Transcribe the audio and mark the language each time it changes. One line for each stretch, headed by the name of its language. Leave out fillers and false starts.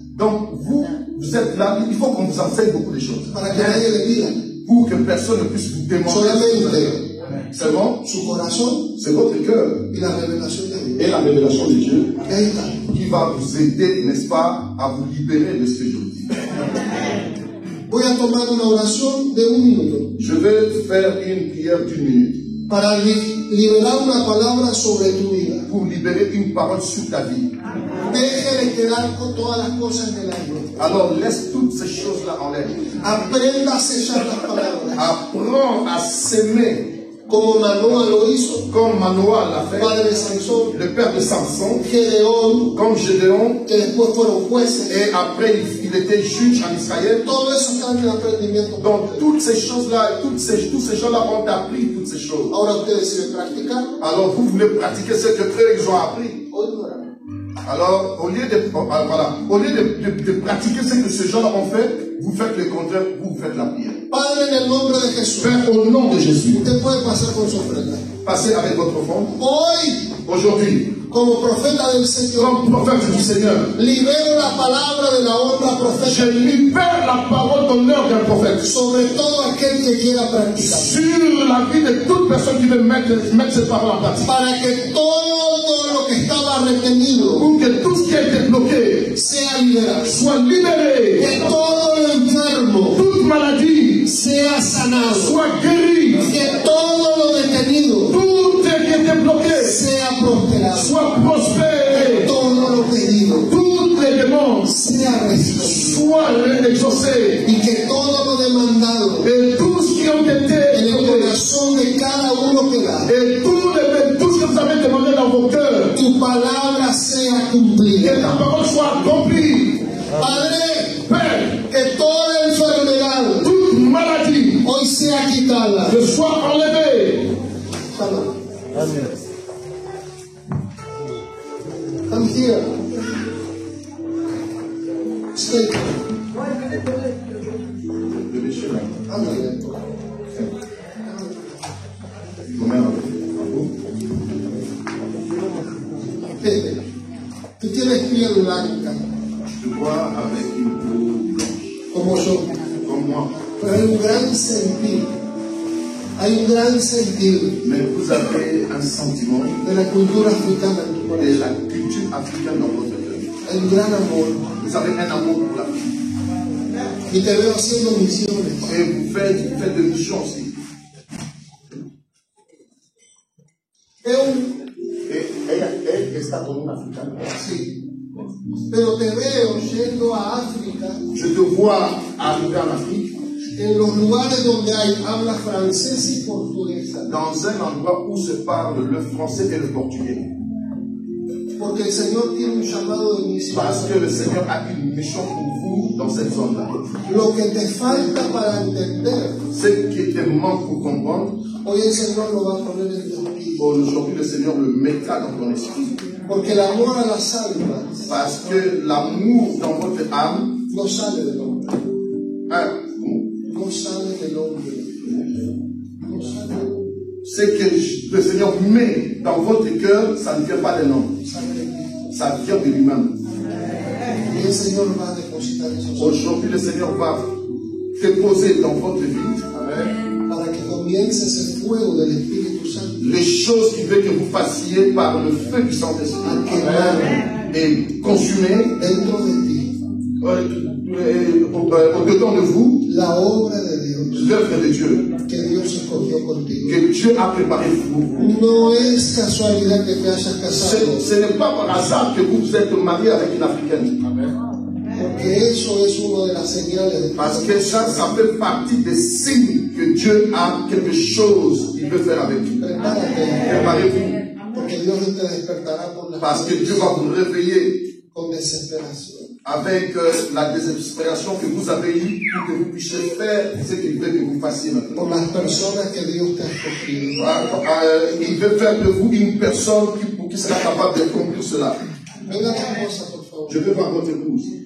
French: Donc, vous êtes là, il faut qu'on vous enseigne beaucoup de choses.
Spanish: Para que nadie le pida.
French: Pour que personne ne puisse vous demander.
Spanish: Solamente
French: C'est bon?
Spanish: su corazón
French: C'est votre cœur.
Spanish: y la revelación de Dios.
French: Et la révélation de Dieu
Spanish: Y ahí está.
French: qui va vous aider, n'est-ce pas, à vous libérer de ce que je vous dis.
Spanish: Voy a tomar una oración de 1 minuto
French: Je vais faire une prière d'1 minute
Spanish: para liberar una palabra sobre tu vida.
French: pour libérer une parole sur ta vie.
Spanish: Deje de quedar con todas las cosas en el aire.
French: Alors laisse toutes ces choses-là en l'air.
Spanish: Aprenda a sellar las palabras.
French: Apprends à s'aimer
Spanish: Como Manoah lo hizo,
French: comme Manoah l'a fait,
Spanish: padre de Sansón,
French: le père de Samson,
Spanish: Gedeón,
French: comme Gédéon,
Spanish: que después fueron jueces.
French: et après il était juge en Israël.
Spanish: Todo eso está en el aprendimiento.
French: Donc toutes ces choses-là, tous ces gens-là ont appris toutes ces choses.
Spanish: Ahora usted decide practicar.
French: Alors vous voulez pratiquer ce que eux ils ont appris.
Spanish: Hoy no era.
French: Alors au lieu de pratiquer ce que ces gens-là ont fait, vous faites le contraire, vous faites la prière.
Spanish: Padre, en el nombre de Jesús,
French: Père, au nom de Jésus,
Spanish: usted puede pasar con su ofrenda.
French: passez avec votre offrande.
Spanish: Hoy,
French: Aujourd'hui,
Spanish: como profeta del Señor,
French: comme prophète du Seigneur,
Spanish: libero la palabra de la honra
French: je
Spanish: profética
French: libère la parole d'honneur d'un prophète
Spanish: sobre todo aquel que quiera practicar.
French: sur la vie de toute personne qui veut mettre cette parole en pratique.
Spanish: Para que todo lo que estaba retenido
French: Pour que tout ce qui a été bloqué
Spanish: sea liberado.
French: soit libéré,
Spanish: Que todo lo enfermo
French: toute maladie
Spanish: sea sanado.
French: soit guérie,
Spanish: Que todo lo detenido
French: tout ce qui était bloqué
Spanish: sea prosperado.
French: soit prospéré,
Spanish: Todo lo pedido
French: toutes les demandes
Spanish: sea recibido.
French: soient exaucées,
Spanish: Y que todo lo demandado
French: et tous qui ont été
Spanish: en el corazón de cada uno que da,
French: et tout ce que vous avez demandé dans vos cœurs,
Spanish: tu palabra sea
French: que
Spanish: cumplida.
French: ta parole soit accomplie.
Spanish: Padre,
French: Père,
Spanish: que toda enfermedad
French: toute maladie
Spanish: hoy sea quitada.
French: ne soit enlevée.
Spanish: Salud.
English: Come here. Stay.
French: Le monsieur là,
Spanish: Ándale. Vete. Tú tienes piel blanca,
French: je vois avec une peau blanche,
Spanish: como yo,
French: comme moi.
Spanish: pero hay un gran sentir. Hay un gran sentir
French: Mais vous avez un sentiment
Spanish: de la cultura africana en tu
French: de
Spanish: corazón.
French: la culture africaine dans votre cœur.
Spanish: Hay un gran amor.
French: Vous avez un amour pour la vie.
Spanish: Y te veo haciendo misiones.
French: Et vous faites de missions aussi. Elle
Spanish: está con una africana. Sí. Pero te veo yendo a África,
French: Je te vois arriver en Afrique,
Spanish: en los lugares donde hay habla francesa y portuguesa.
French: dans un endroit où se parle le français et le portugais.
Spanish: Porque el Señor tiene un llamado de misión.
French: Parce que le Seigneur a une mission pour vous dans cette zone-là.
Spanish: Lo que te falta para entender,
French: Ce qui te manque pour comprendre,
Spanish: hoy el Señor lo va a poner en tu espíritu.
French: aujourd'hui le Seigneur le mettra dans ton esprit.
Spanish: Porque el amor a las almas
French: Parce que l'amour dans votre âme,
Spanish: no sale del hombre. No sale del hombre. No sale del hombre.
French: ce que le Seigneur met dans votre cœur, ça ne vient pas d'un homme.
Spanish: Sale de Cristo.
French: Ça vient de lui-même.
Spanish: Y el Señor va a depositar esos ojos
French: Aujourd'hui, le Seigneur va déposer dans votre vie
Spanish: para que comience ese fuego del Espíritu Santo
French: les choses qu'il veut que vous fassiez par le feu du Saint-Esprit et consumer
Spanish: dentro de ti
French: au-dedans de vous
Spanish: la obra de Dios
French: l'œuvre de Dieu
Spanish: que Dios escogió contigo.
French: que Dieu a préparé pour vous.
Spanish: No es casualidad que te hayas casado,
French: Ce n'est pas par hasard que vous êtes marié avec une Africaine.
Spanish: porque eso es una de las señales de
French: Parce que ça fait partie des signes que Dieu a quelque chose qu'il veut faire avec vous.
Spanish: Prepárate,
French: Préparez-vous.
Spanish: porque Dios te despertará por las
French: Parce que Dieu va vous réveiller
Spanish: con desesperación.
French: avec la désespération que vous avez eue pour que vous puissiez faire ce qu'il veut que vous fassiez maintenant.
Spanish: Por las personas que Dios te ha escogido.
French: Il veut faire de vous une personne qui sera capable d'accomplir cela.
Spanish: Venga tu esposa, por favor.
French: Je veux voir votre épouse.